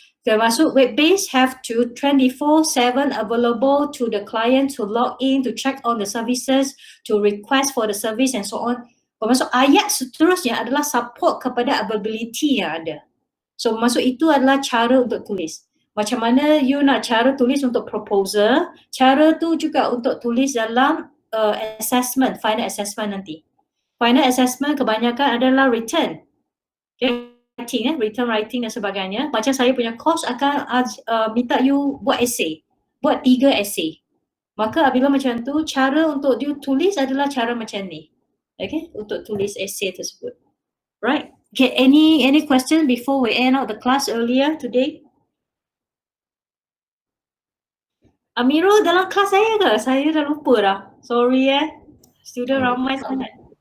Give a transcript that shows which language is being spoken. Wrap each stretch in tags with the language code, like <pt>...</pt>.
<en>Termasuk web-based have to 24/7 available to the client to log in, to check on the services, to request for the service and so on.</en> <ms>Termasuk ayat seterusnya adalah support kepada availability yang ada. So maksud itu adalah cara untuk tulis. Macam mana you nak cara tulis untuk proposal, cara tu juga untuk tulis dalam assessment, final assessment nanti. Final assessment kebanyakan adalah written. Okay. Written writing dan sebagainya. Macam saya punya course akan minta you buat essay. Buat 3 essay. Maka apabila macam tu, cara untuk you tulis adalah cara macam ni. Okay, untuk tulis essay tersebut. Right.</ms> <en>Okay, any question before we end out the class earlier today?</en> <ms>Amiro dalam kelas saya ke? Saya dah lupa dah. Sorry Student ramai sangat.</ms>